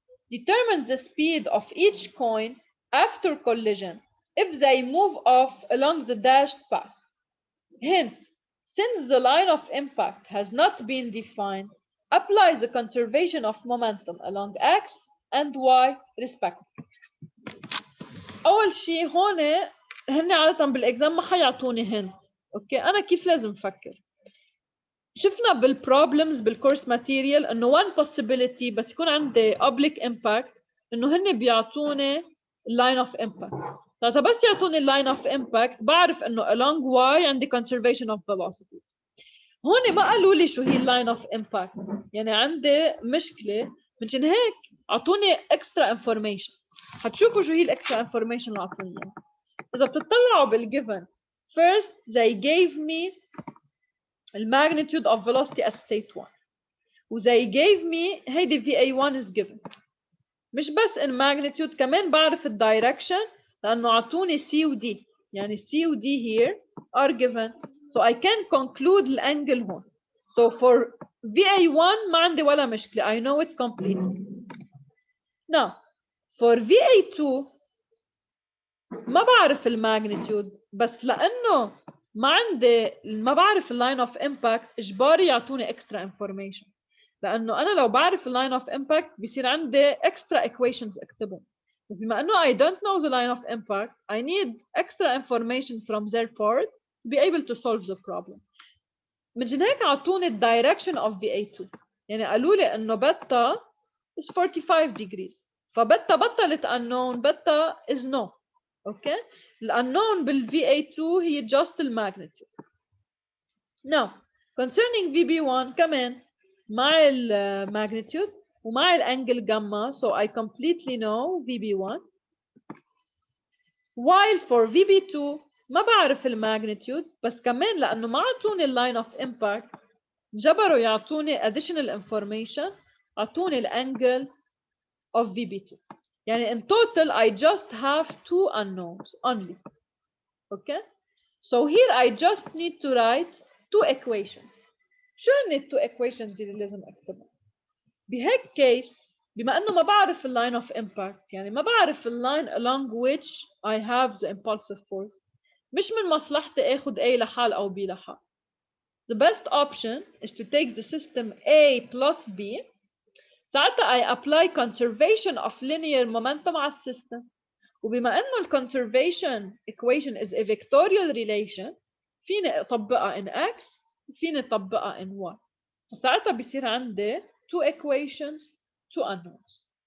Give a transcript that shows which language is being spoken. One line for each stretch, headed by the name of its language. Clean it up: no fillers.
English: Determine the speed of each coin after collision if they move off along the dashed path. Hint, since the line of impact has not been defined, apply the conservation of momentum along X and Y respectively.
Arabic: أول شيء هون هن عادة بالإكزام ما حيعطوني هنت. أوكي أنا كيف لازم أفكر؟ شفنا بالبروبلمز بالكورس ماتيريال إنه
English: one possibility
Arabic: بس يكون عندي
English: oblique impact
Arabic: إنه هن بيعطوني
English: line of impact.
Arabic: طيب بس يعطوني
English: line of impact
Arabic: بعرف إنه
English: along Y عندي conservation of velocities.
Arabic: هون ما قالوا لي شو هي line of impact، يعني عندي مشكلة منشان هيك أعطوني
English: extra information.
Arabic: هتشوفوا شو هي الإكسترا information اللي أعطوني إياها. إذا بتطلعوا
English: بالgiven first they gave me the magnitude of velocity at state 1 و they gave me هيدي VA1 is given.
Arabic: مش بس
English: in magnitude
Arabic: كمان بعرف الدايركشن لأنه عطوني C و D، يعني
English: C و D here are given, so I can conclude الانجل هون. So for VA1
Arabic: ما عندي ولا مشكلة,
English: I know it completely. Now for VA2
Arabic: ما بعرف الماجنتيود بس لأنه ما بعرف اللاين اوف امباكت اجباري يعطوني
English: extra information, لأنه أنا لو بعرف اللاين اوف امباكت بيصير عندي extra equations اكتبهم,
Arabic: بس بما أنه
English: I don't know the line of impact I need extra information from their part to be able to solve the problem.
Arabic: من هيك عطوني الدايركشن of VA2, يعني قالوا لي إنه بتا
English: is 45 degrees,
Arabic: فبتا بطلت unknown, بتا is no.
English: Okay, الunknown بالVA2 هي just الماgnitude. Now concerning VB1 كمان مع الماgnitude ومع الانجل gamma, so I completely know VB1, while for VB2
Arabic: ما بعرف الماgnitude بس كمان لأنه ما عطوني اللاين اوف امباكت جبروا يعطوني
English: additional information, عطوني الانجل of VB2. يعني in total I just have two unknowns only. Okay, so here I just need to write two equations.
Arabic: شو هن
English: two equations
Arabic: اللي لازم اكتبهم؟ بهيك case بما انه ما بعرف اللاين of impact, يعني ما بعرف اللاين along which
English: I have the impulsive force,
Arabic: مش من مصلحتي اخذ A لحال او B لحال.
English: The best option is to take the system A plus B.
Arabic: ساعتها
English: I apply conservation of linear momentum
Arabic: على السيستم,
English: وبما انه ال conservation equation is a vectorial relation
Arabic: فيني اطبقها
English: in x وفيني اطبقها in y, فساعتها بيصير عندي two equations, two unknowns.